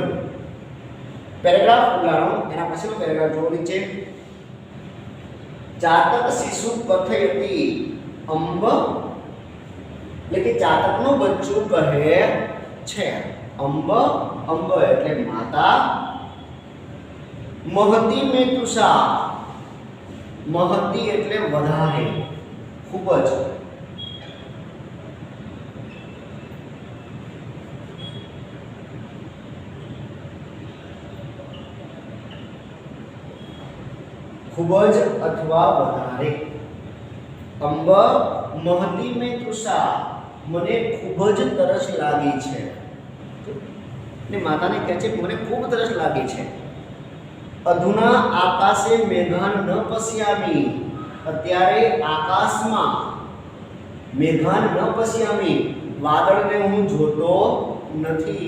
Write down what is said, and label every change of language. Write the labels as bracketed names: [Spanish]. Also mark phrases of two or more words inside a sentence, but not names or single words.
[Gujarati] પેરેગ્રાફ ઉદાહરણ, એના પછીનો પેરેગ્રાફ જોવો નીચે. [Sanskrit] चातक शिशु कथयति अंब, [Gujarati] એટલે કે ચાતકનું બચ્ચું કહે છે. અંબ, અંબ એટલે માતા, [Sanskrit] महती में तुषार, [Gujarati] महती એટલે વધારે, ખૂબ જ। ખૂબ જ અથવા વધારે। [Sanskrit] अंब महती में तुषार, [Gujarati] મને ખૂબ જ તરસ લાગી છે। ને માતાને કહે છે મને ખૂબ તરસ લાગી છે। [Sanskrit] अधुना आकाशे मेघान न पश्यामी, [Gujarati] અત્યારે આકાશમાં [Sanskrit] मेघान न पश्यामी, [Gujarati] વાદળને હું જોતો નથી।